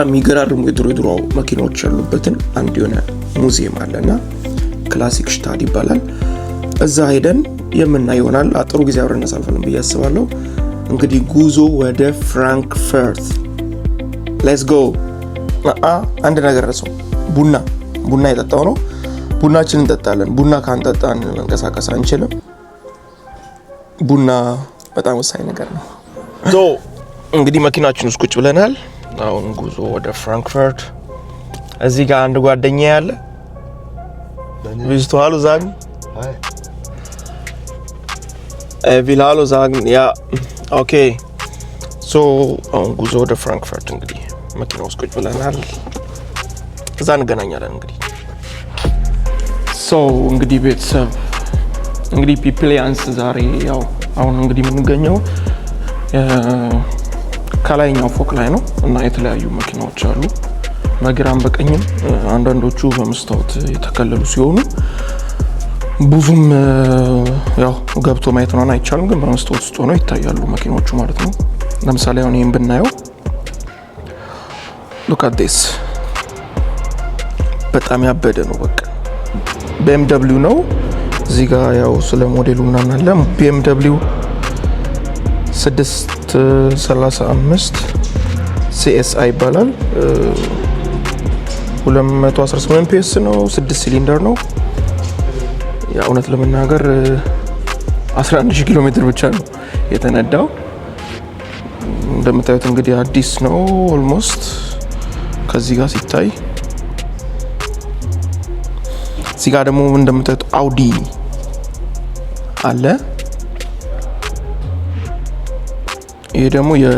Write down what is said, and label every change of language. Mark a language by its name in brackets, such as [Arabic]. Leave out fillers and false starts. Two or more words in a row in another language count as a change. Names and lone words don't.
[Amharic] የሚገራርሙ የድሮ መኪናዎች ያሉበትን አንድ የሆነ ሙዚየም አለና ክላሲክ ሽታድ ይባላል። እዛ ሄደን የምናየው ይሆናል። ጥሩ ጊዜ አብረን እናሳልፋለን ብዬ አስባለሁ። እንግዲህ ጉዞ ወደ ፍራንክፈርት [English] let's go። [Amharic] አንድ ነገር ረሳው። ቡና የጠጣው ነው። ቡናችንን እንጠጣለን። ቡና ካንጠጣን መንቀሳቀስ አንችልም። ቡና በጣም ወሳኝ ነገር ነው። እንግዲህ መኪናችን ውስጥ ቁጭ ብለናል። አሁን ጉዞ ወደ ፍራንክፈርት። እዚህ ጋር አንድ ጓደኛ ያለ [German] willst du hallo sagen will hallo sagen ja okay so [Amharic] አሁን ጉዞ ወደ ፍራንክፈርት እንግዲህ መኪና ውስጥ ቁጭ ብለናል። እዛ እንገናኛለን እንግዲህ እንግዲህ ቤተሰብ እንግዲህ ፒፕሊያንስ ዛሬ ያው አሁን እንግዲህ የምንገኘው ከላይኛው ፎቅ ላይ ነው እና የተለያዩ መኪናዎች አሉ በግራም በቀኝም። አንዳንዶቹ በመስታወት የተከለሉ ሲሆኑ ብዙም ያው ገብቶ ማየት ነው አይቻልም፣ ግን በመስታወት ውስጥ ሆነው ይታያሉ መኪናዎቹ ማለት ነው። ለምሳሌ አሁን ይሄን ብናየው [English] look at this [Amharic] በጣም ያበደ ነው። በቃ BMW ነው። እዚህ ጋር ያው ስለ ሞዴሉ ምናምን አለ። BMW 635 CSI ይባላል። 218 PS ነው። 6 ሲሊንደር ነው። ያ እውነት ለመናገር 11000 ኪሎ ሜትር ብቻ ነው የተነዳው። እንደምታዩት እንግዲህ አዲስ ነው ኦልሞስት ከዚህ ጋር ሲታይ። እዚህ ጋር ደግሞ እንደምታዩት አውዲ አለ። ይሄ ደግሞ